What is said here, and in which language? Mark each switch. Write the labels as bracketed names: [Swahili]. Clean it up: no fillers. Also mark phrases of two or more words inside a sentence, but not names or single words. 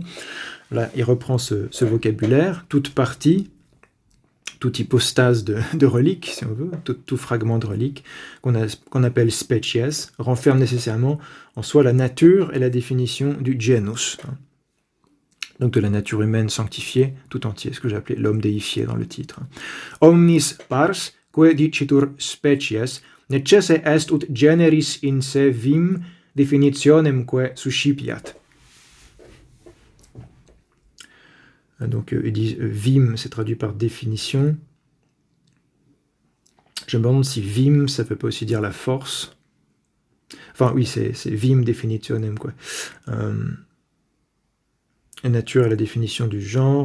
[French] Là, il reprend ce vocabulaire, toute partie, toute hypostase de relique, si on veut, tout fragment de relique, qu'on appelle species, renferme nécessairement en soi la nature et la définition du genus. donc de la nature humaine sanctifiée tout entier, ce que j'ai appelé l'homme déifié dans le titre. [Latin] Omnis pars, que dicitur species, necesse est ut generis in se vim definitionemque suscipiat. [French] Donc ils disent vim, c'est traduit par définition. Je me demande si vim, ça peut pas aussi dire la force. Enfin oui, c'est [Latin] vim definitionem, [French] quoi. La nature est la définition du genre.